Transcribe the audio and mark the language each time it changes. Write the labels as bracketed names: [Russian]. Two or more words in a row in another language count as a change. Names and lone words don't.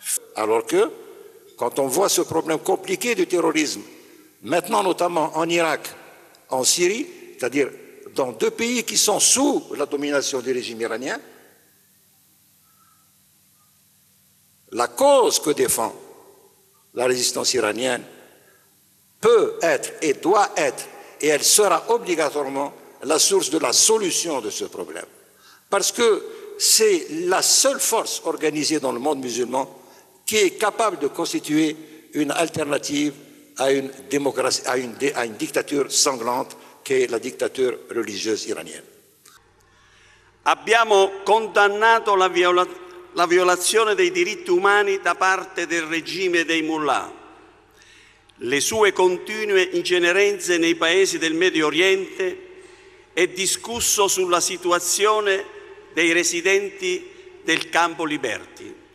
[French] Alors que quand on voit ce problème compliqué du terrorisme, maintenant notamment en Irak, en Syrie, c'est-à-dire dans 2 pays qui sont sous la domination du régime iranien, la cause que défend la résistance iranienne peut être et doit être, et elle sera obligatoirement la source de la solution de ce problème. Parce que c'est la seule force organisée dans le monde musulman qui est capable de constituer une alternative à une démocratie, à une dictature sanglante qu'est la [Italian] dittatura religiosa iraniana. Abbiamo condannato la violazione dei diritti umani da parte del regime dei mullah, le sue continue ingerenze nei paesi del Medio Oriente e discusso sulla situazione dei residenti del campo Liberty.